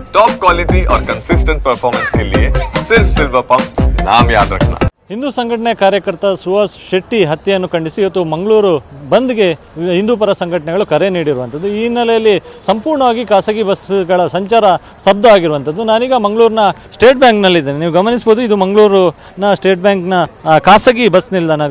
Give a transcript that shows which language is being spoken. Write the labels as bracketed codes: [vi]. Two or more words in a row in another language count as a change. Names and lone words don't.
[en] top quality [hi] और [en] consistent performance [hi] के लिए सिर्फ सिल्वर पंप नाम याद रखना। [kn] ಹಿಂದೂ ಸಂಘಟನೆ ಕಾರ್ಯಕರ್ತ ಸುಹಾಸ್ ಶೆಟ್ಟಿ ಹತ್ಯೆಯನ್ನು ಖಂಡಿಸಿ ಇವತ್ತು ಮಂಗಳೂರು ಬಂದ್ಗೆ ಹಿಂದೂ ಪರ ಸಂಘಟನೆಗಳು ಕರೆ ನೀಡಿರುವಂಥದ್ದು. ಈ ಹಿನ್ನೆಲೆಯಲ್ಲಿ ಸಂಪೂರ್ಣವಾಗಿ ಖಾಸಗಿ ಬಸ್ಗಳ ಸಂಚಾರ ಸ್ತಬ್ಧ ಆಗಿರುವಂಥದ್ದು. ನಾನೀಗ ಮಂಗಳೂರಿನ ಸ್ಟೇಟ್ ಬ್ಯಾಂಕ್ನಲ್ಲಿದ್ದೇನೆ. ನೀವು ಗಮನಿಸ್ಬೋದು, ಇದು ಮಂಗಳೂರಿನ ಸ್ಟೇಟ್ ಬ್ಯಾಂಕ್ನ ಖಾಸಗಿ ಬಸ್ ನಿಲ್ದಾಣ.